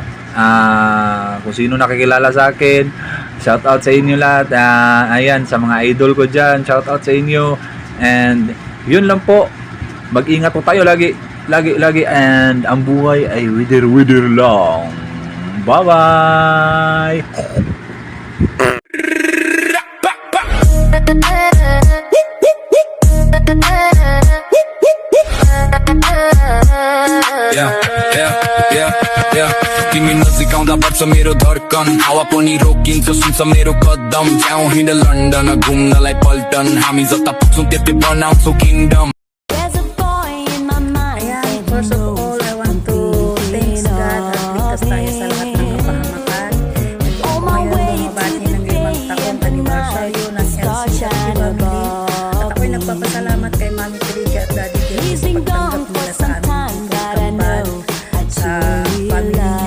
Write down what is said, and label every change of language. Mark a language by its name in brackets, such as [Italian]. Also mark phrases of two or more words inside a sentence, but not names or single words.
[Filipino] Kung sino nakikilala sa akin, [English] shout out [Filipino] sa inyo lahat. Ayan, sa mga idol ko dyan, [English] shout out [Filipino] sa inyo. And yun lang po, mag-ingat po tayo lagi, and ang buhay ay wither lang. [English] Bye bye. [Nepali] तिमी नजिक आउँदा बढ्छ मेरो धड्कन हावापानी रोकिन्छ सुन्छ मेरो कदम जाउँ हिँड लन्डन घुम्नलाई पल्टन हामी जता पुग्छौँ त्यतै बनाउँछौँ किङडम [Filipino] Ayan, [English] first of all, I want to thanks God [Filipino] at ligtas tayo sa lahat ng kapahamakan. Ito po ngayon bumabati ng 5 taong anniversary ng LCFG family. At ako'y nagpapasalamat kay Mami Tricia at Daddy Jerry sa pagtanggap nila sa amin kambal sa family nyo.